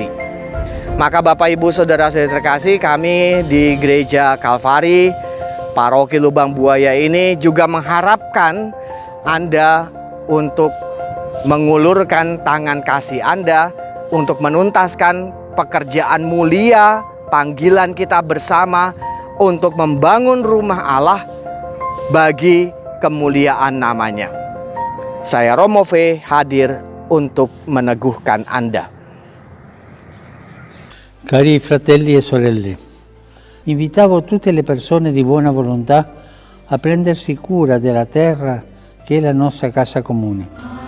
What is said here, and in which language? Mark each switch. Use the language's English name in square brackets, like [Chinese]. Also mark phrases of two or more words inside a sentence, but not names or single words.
[Indonesian] Maka Bapak, Ibu, saudara-saudari terkasih, kami di Gereja Kalvari Paroki Lubang Buaya ini juga mengharapkan Anda untuk mengulurkan tangan kasih Anda untuk menuntaskan pekerjaan mulia, panggilan kita bersama untuk membangun rumah Allah bagi kemuliaan namanya. Saya Romo V hadir untuk meneguhkan Anda. [Italian] Cari fratelli e sorelle, invitavo tutte le persone di buona volontà a prendersi cura della terra che è la nostra casa comune.